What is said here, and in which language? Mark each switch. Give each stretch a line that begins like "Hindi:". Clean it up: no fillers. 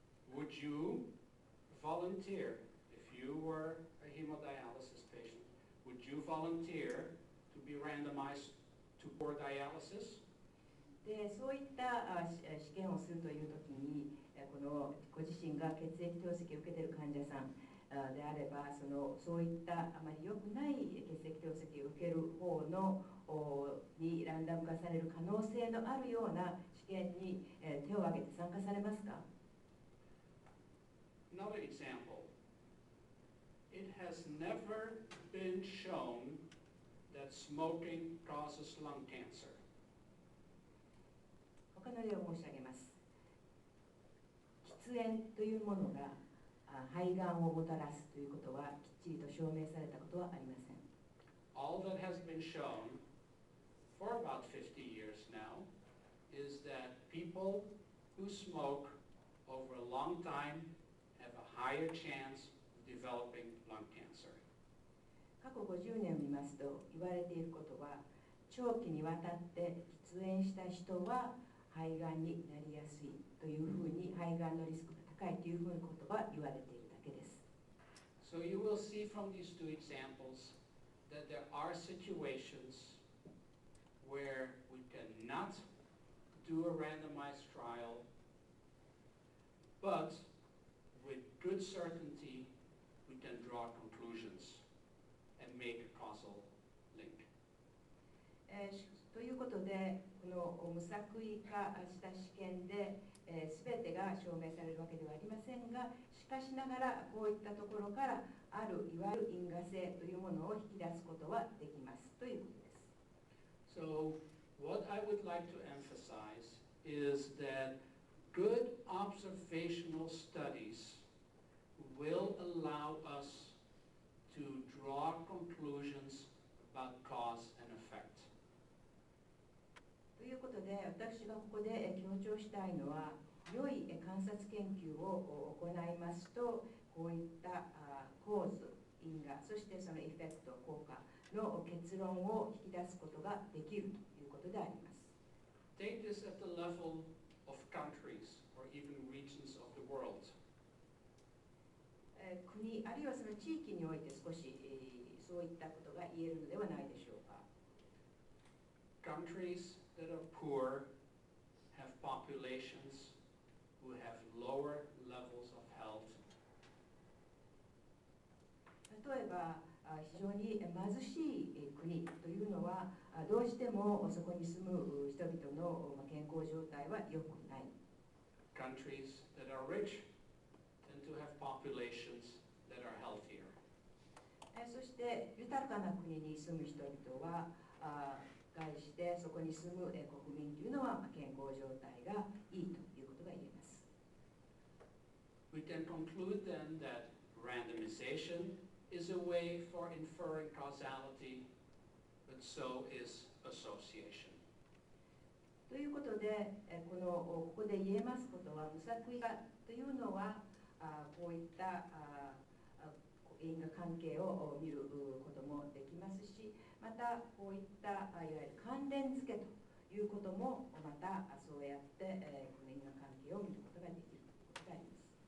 English: Would you volunteer, if you were a hemodialysis patient, would you volunteer to be randomized to poor dialysis?
Japanese: でそういった試験をするというときにこのご自身が血液透析を受けている患者さんであればそういったあまり良くない血液透析を受ける方のにランダム化される可能性のあるような試験に手を挙げて参加されますか。
English: Another example. It has never been shown that smoking causes lung cancer.
Japanese: 他の例を申し上げます。喫煙というものが肺がんをもたらすということはきっちりと証明されたことはありません。
English: All that has been shown for about 50 years now is that people who smoke over a long time have a higher chance of developing lung cancer.
Japanese: 過去50年を見ますと言われていることは、長期にわたって喫煙した人は肺がんになりやすいというふうに、肺がんのリスクが高いというふうなことが言われているだけです。
English: So you will see from these two examples that there are situations where we cannot do a randomized trial, but with good certainty we can draw conclusions and make a causal link.
Japanese: ということで、この無作為化した試験で、全てが証明されるわけではありませんが、しかしながらこういったところからあるいわゆる因果性というものを引き出すことはできますということです。
English: So what I would like to emphasize is that good observational studies will allow us to draw conclusions about cause and effect.
Japanese: ということで、私がここで強調したいのは、良い観察研究を行いますと、こういった構図、因果、そしてそのエフェクト、効果の結論を引き出すことができるということであります。
English: Take this at the level of countries or even regions of the world.
Japanese: 国、あるいはその地域において少し、そういったことが言えるのではないでしょうか。
English: Countries that are poor have populations who have lower levels of health.
Japanese: 例えば、非常に貧しい国というのは、どうしてもそこに住む人々の健康状態は良くない。
English: Countries that are rich tend to have populations that are healthier.
Japanese: そして豊かな国に住む人々は対してそこに住む国民というのは健康状態がいいということが言えます。
English: We can conclude then that randomization is a way for inferring causality, but so is association.
Japanese: ということで、ここで言えますことは、無作為化というのはこういった因果関係を見ることもできますし、またこういったいわゆる関連付けということもまたそうやってこの因果関係を見ることができるということがあります。